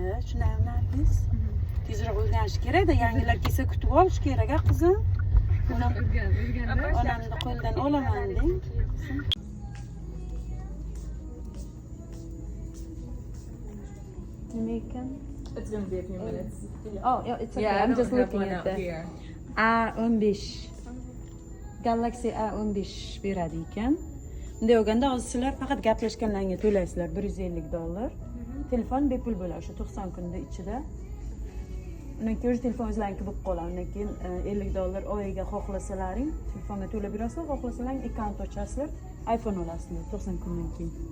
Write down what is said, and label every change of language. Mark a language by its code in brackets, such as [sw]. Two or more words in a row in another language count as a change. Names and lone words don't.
[uz] Shunday Nargis. Tezroq o'rganish kerak-da, yangilar kelsa kutib olish kerak, qizim. Onamni qo'ldan olaman deng. Nima ekan? [en] It's going to be a few minutes. Oh, yeah, it's okay. Yeah, I'm just looking one at out the here. [uz] A15. Galaxy A15 beradi ekan. Bunday bo'lganda hozir sizlar faqat gaplashganlaringga to'laysizlar $150. Telefon bepul bo'ladi o'sha 90 kunda ichida. Undan keyin telefon o'zlariniki bo'lib qoladi. Undan keyin $50 oyiga xohlasalaring telefonga to'lab berasizlar, xohlasalaring akkaunt ochasizlar, iPhone olasizlar 90 kundan keyin.